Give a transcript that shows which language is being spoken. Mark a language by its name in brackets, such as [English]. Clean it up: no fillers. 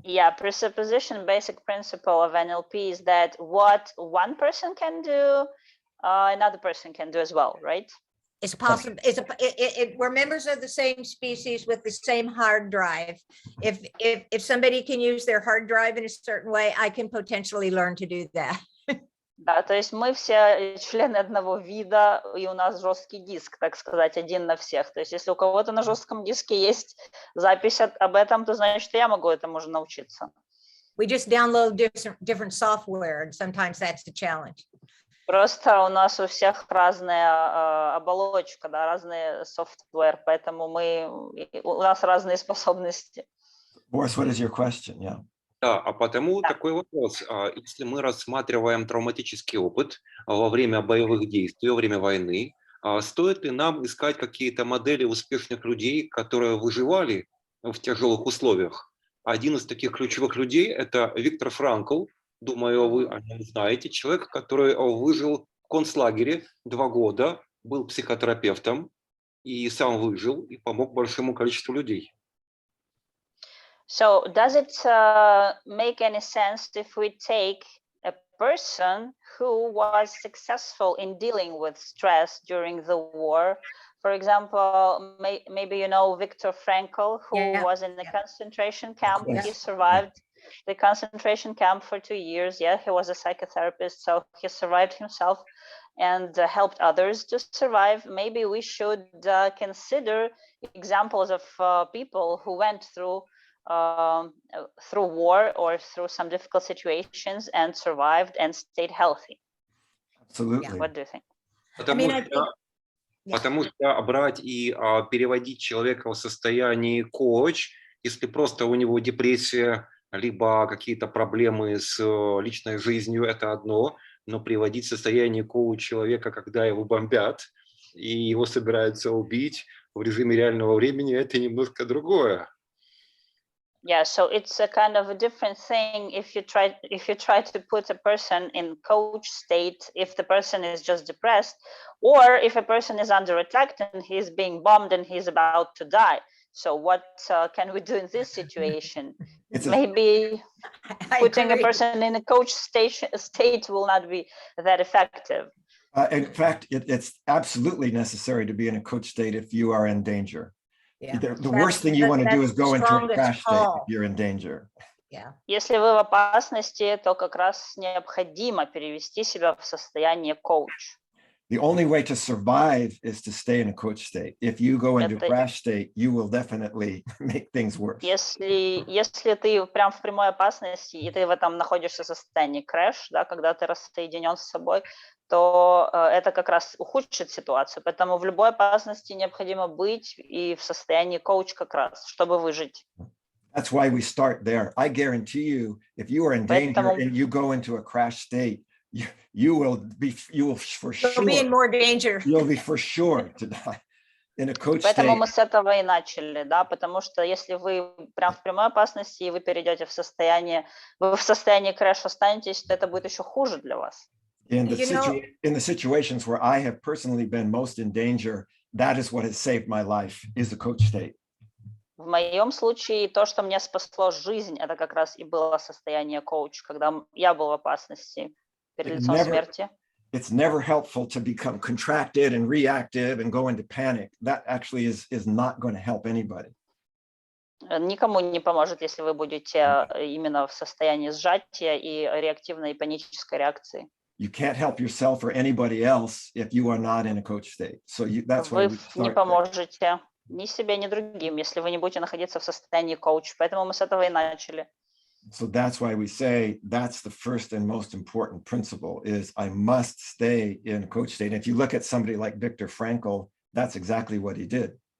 [English] Yeah, presupposition, basic principle of NLP is that what one person can do, another person can do as well, right? it's possible. We're members of the same species with the same hard drive. If somebody can use their hard drive in a certain way, I can potentially learn to do that. [Russian] Да, то есть мы все члены одного вида, и у нас жесткий диск, так сказать, один на всех. То есть если у кого-то на жестком диске есть запись об этом, то значит, я могу этому уже научиться. [English] We just download different software, and sometimes that's the challenge. [Russian] Просто у нас у всех разная оболочка, да, разный софтвер, поэтому у нас разные способности. [English] Boris, what is your question? Yeah. [Russian] Да, а потому такой вопрос. Если мы рассматриваем травматический опыт во время боевых действий, во время войны, стоит ли нам искать какие-то модели успешных людей, которые выживали в тяжелых условиях? Один из таких ключевых людей – это Виктор Франкл. Думаю, вы о нем знаете. Человек, который выжил в концлагере 2 года, был психотерапевтом и сам выжил и помог большому количеству людей. [English] So does it make any sense if we take a person who was successful in dealing with stress during the war? For example, maybe you know Viktor Frankl, who was in the concentration camp. He survived the concentration camp for 2 years. Yeah, he was a psychotherapist, so he survived himself and helped others to survive. Maybe we should consider examples of people who went through war or through some difficult situations and survived and stayed healthy. Absolutely. What do you think? [Russian] Потому что брать и переводить человека в состоянии коуч, если просто у него депрессия, либо какие-то проблемы с личной жизнью, это одно, но приводить в состояние коуч человека, когда его бомбят и его собираются убить в режиме реального времени, это немножко другое. [English] Yeah, so it's a kind of a different thing if you try to put a person in coach state if the person is just depressed, or if a person is under attack and he's being bombed and he's about to die. So what can we do in this situation? Maybe putting a person in a coach state will not be that effective. In fact, it's absolutely necessary to be in a coach state if you are in danger. Yeah. The worst thing you want to do is go into a strongest crash state call. if you're in danger. Yeah. [Russian] Если вы в опасности, то как раз необходимо перевести себя в состояние коуч. [English] The only way to survive is to stay in a coach state. If you go into a crash state, you will definitely make things worse. [Russian] Если ты прям в прямой опасности, и ты в этом находишься в состоянии крэш, да, когда ты рассоединен с собой, то это как раз ухудшит ситуацию. Поэтому в любой опасности необходимо быть и в состоянии коуч как раз, чтобы выжить. [English] That's why we start there. I guarantee you, if you are in danger and you go into a crash state, you will for sure. You'll be in more danger. You'll be for sure to die in a coach [Russian] Поэтому [English] state. [Russian] мы с этого и начали, да, потому что если вы прям в прямой опасности и вы перейдете в состояние крэш останетесь, то это будет еще хуже для вас. [English] In the situations where I have personally been most in danger, that is what has saved my life, is the coach state. [Russian] В моем случае то, что мне спасло жизнь, это как раз и было состояние коуч, когда я был в опасности перед лицом смерти. [English] It's never helpful to become contracted and reactive and go into panic. That actually is not going to help anybody. [Russian] Никому не поможет, если вы будете именно в состоянии сжатия и реактивной и панической реакции. [English] You can't help yourself or anybody else if you are not in a coach state. So that's why [Russian] Вы не поможете ни себе, ни другим, если вы не будете находиться в состоянии коуч. Поэтому мы с этого и начали. [English] So that's why we say that's the first and most important principle is I must stay in a coach state. And if you look at somebody like Viktor Frankl, that's exactly what he did.